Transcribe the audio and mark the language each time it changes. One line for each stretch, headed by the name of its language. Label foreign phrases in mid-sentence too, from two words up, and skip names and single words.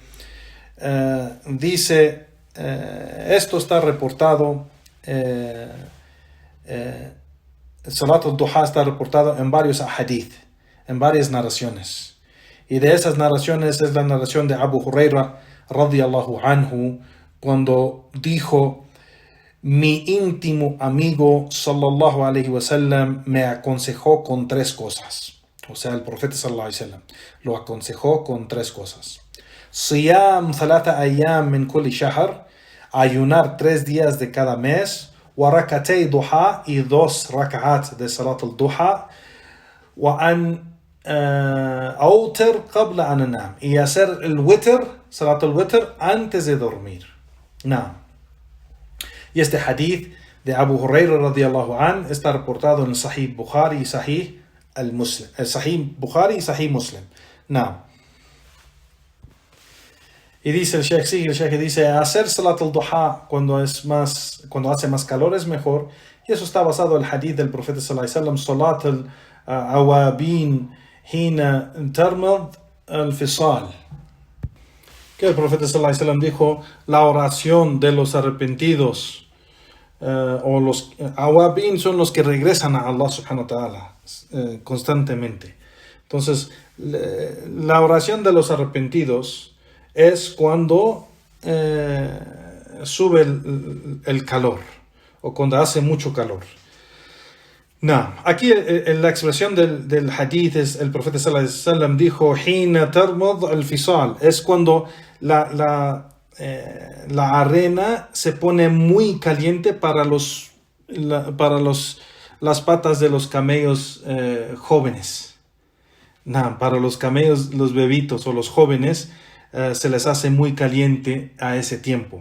Spanish: Dice, esto está reportado,
Arabic: صلاة الضحى
Spanish: está reportado en varios ahadith, en varias narraciones. Y de esas narraciones es la narración de Abu Huraira
Arabic: رضي الله عنه,
Spanish: cuando dijo: mi íntimo amigo
Arabic: صلى الله عليه وسلم
Spanish: me aconsejó con 3 cosas. O sea, el profeta
Arabic: صلى الله عليه وسلم
Spanish: lo aconsejó con 3 cosas.
Arabic: صيام 3 أيام من كل شهر,
Spanish: ayunar 3 días de cada mes.
Arabic: وركعتي الضحى, y 2 rak'at de صلاة الضحى. وأن أوتر قبل أن أنام,
Spanish: y hacer el witr,
Arabic: صلاة الوتر,
Spanish: antes de dormir. Y este hadith de Abu Huraira
Arabic: رضي الله عن
Spanish: está reportado en Sahih Bukhari y Sahih al-Muslim. Sahih Bukhari y Sahih Muslim. Y dice el Sheikh dice, hacer
Arabic: صلاة الضحى
Spanish: cuando hace más calor es mejor. Y eso está basado en el hadith del profeta
Arabic: صلى الله عليه وسلم: صلاة الأوابين حين ترمض الفصال.
Spanish: Que el profeta
Arabic: صلى الله عليه وسلم
Spanish: dijo: la oración de los arrepentidos, o los awabin son los que regresan a Allah
Arabic: سبحانه وتعالى
Spanish: constantemente. Entonces, la oración de los arrepentidos es cuando sube el calor, o cuando hace mucho calor. No, aquí la expresión del hadith es, el profeta
Arabic: صلى الله عليه وسلم
Spanish: dijo,
Arabic: "حين ترمض الفصال",
Spanish: es cuando la arena se pone muy caliente para las patas de los camellos jóvenes. No, para los camellos, los bebitos o los jóvenes, se les hace muy caliente a ese tiempo.